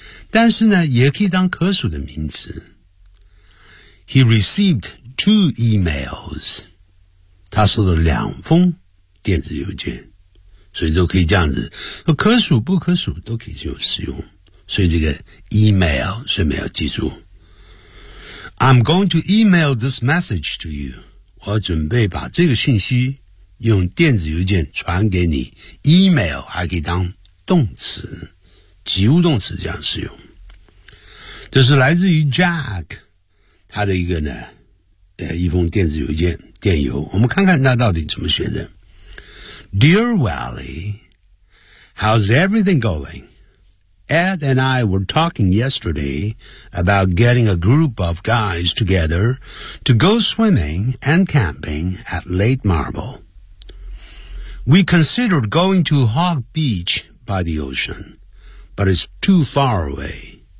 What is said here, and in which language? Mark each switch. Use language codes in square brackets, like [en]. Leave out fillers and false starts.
[zh] 但是呢也可以当可数的名词。 [en] He received two emails. [zh] 他收到两封电子邮件，所以都可以这样子，可数不可数都可以使用，所以这个 email 顺便要记住。 [en] I'm going to email this message to you. [zh] 我准备把这个信息用电子邮件传给你。 email 还可以当动词，及物动词这样使用。这是来自于 Jack 他的一个呢一封电子邮件，电邮。我们看看他到底怎么写的。 [en] Dear Wally, how's everything going? Ed and I were talking yesterday about getting a group of guys together to go swimming and camping at Lake Marble. We considered going to Hog Beach by the ocean, but it's too far away.